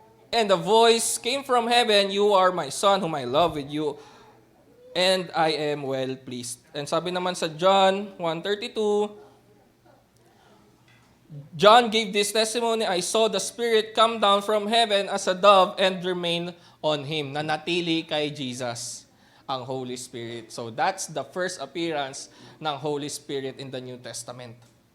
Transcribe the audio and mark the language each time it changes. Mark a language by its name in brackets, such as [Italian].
[English] And the voice came from heaven, "You are my son whom I love with you, and I am well pleased." And [Filipino] sabi naman sa [English] John 1:32, John gave this testimony, "I saw the Spirit come down from heaven as a dove and remain on him." [Filipino] Nanatili kay Jesus ang Holy Spirit. [English] So that's the first appearance ng Holy Spirit in the New Testament.